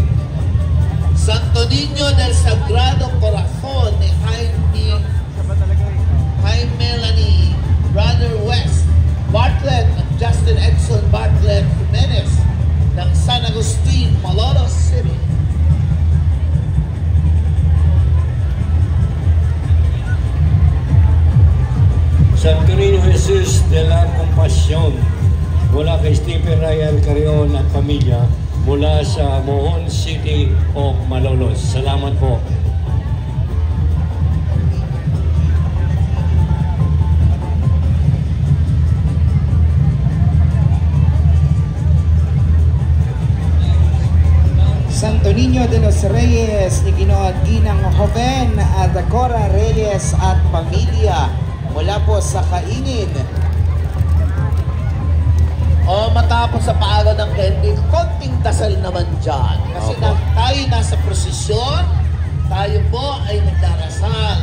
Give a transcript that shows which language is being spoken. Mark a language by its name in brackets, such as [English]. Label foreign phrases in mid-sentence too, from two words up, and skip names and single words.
[Filipino] Santo Niño del Sagrado Corazon ni Jaime Melanie, Brother West, Bartlett at Justin Edson Bartlett Jimenez ng San Agustin, Malolos City. Santo Niño Jesus de la Compasión mula kay Stephen Ryan Carrion at pamilya mula sa Mohon City of Malolos. Salamat po. Santo Niño de los Reyes ni Ginoong Ginang Joven at Cora Reyes at pamilya mula po sa Kaingin. O matapos sa paaraw ng candy, konting dasal naman dyan. Kasi Opo. tayo nasa prosesyon, tayo po ay nagdarasal.